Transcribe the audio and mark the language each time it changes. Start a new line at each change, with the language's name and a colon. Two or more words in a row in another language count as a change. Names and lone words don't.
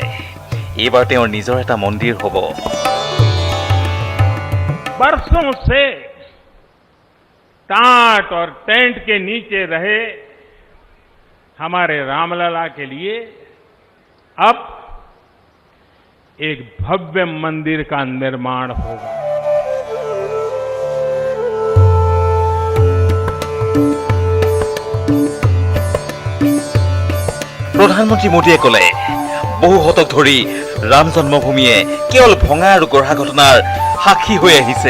Assamese: এইবাৰ তেওঁৰ নিজৰ এটা মন্দিৰ হ'ব।
Hindi: बरसों से टाट और टेंट के नीचे रहे हमारे रामलला के लिए अब एक भव्य मंदिर का निर्माण होगा।
Assamese: প্ৰধানমন্ত্ৰী মোদীয়ে ক'লে বহু শতক ধৰি ৰাম জন্মভূমিয়ে কেৱল ভঙা আৰু গঢ়া ঘটনাৰ সাক্ষী হৈ আহিছে।